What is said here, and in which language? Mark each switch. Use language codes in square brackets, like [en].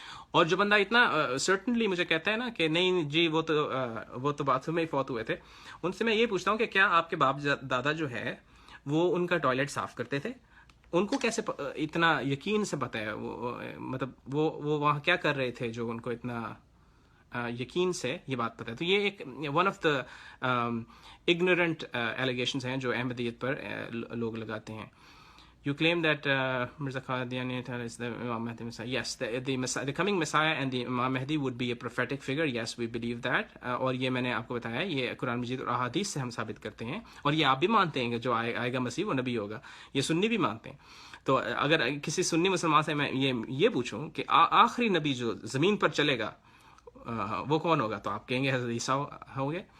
[ur] اور جو بندہ اتنا سرٹنلی مجھے کہتا ہے نا کہ نہیں جی وہ تو باتھ روم میں ہی فوت ہوئے تھے، ان سے میں یہ پوچھتا ہوں کہ کیا آپ کے باپ دادا جو ہے وہ ان کا ٹوائلٹ صاف کرتے تھے؟ ان کو کیسے اتنا یقین سے پتہ ہے؟ مطلب وہ وہاں کیا کر رہے تھے جو ان کو اتنا یقین سے یہ بات پتہ ہے؟ تو یہ ایک [en] one of the ignorant allegations [ur] ہیں جو احمدیت پر لوگ لگاتے ہیں. [en] You claim that Mirza Qadiani is the Imam Mahdi Messiah. Yes, the coming Messiah and the Imam Mahdi would be a prophetic figure. Yes, we believe that. [ur] اور یہ میں نے آپ کو بتایا یہ قرآن مجید اور احادیث سے ہم ثابت کرتے ہیں. اور یہ آپ بھی مانتے ہیں کہ جو آئے گا مسیح وہ نبی ہوگا. یہ سنی بھی مانتے ہیں. تو اگر کسی سنی مسلمان سے میں یہ پوچھوں کہ آخری نبی جو زمین پر چلے گا وہ کون ہوگا، تو آپ کہیں گے حضرت عیسیٰ ہوں گے.